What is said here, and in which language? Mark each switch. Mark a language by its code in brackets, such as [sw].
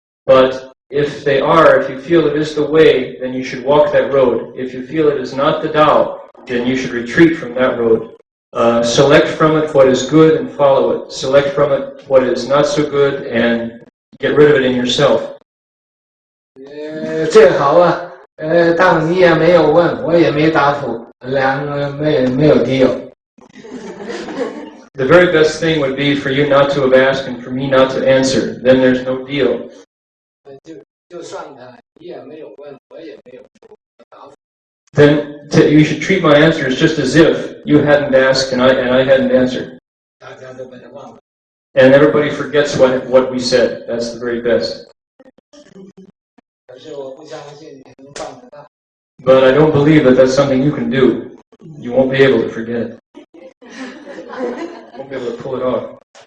[en] But if they are, if you feel it is the way, then you should walk that road. If you feel it is not the Tao, then you should retreat from that road. Select from it what is good and follow it. Select from it what is not so good and get rid of it in yourself. [zh] 最好当你也没有问，我也没答复，两个没有敌友。 [en] The very best thing would be for you not to have asked and for me not to answer. Then there's no deal. [zh] 就算你也没有问，我也没有答复。 [en] Then you should treat my answers just as if you hadn't asked and I hadn't answered. [zh] 大家都把它忘了。 [en] And everybody forgets what we said. That's the very best. [zh] 可是我不相信你能办得到。 [en] But I don't believe that that's something you can do. You won't be able to forget it. Won't be able to pull it off.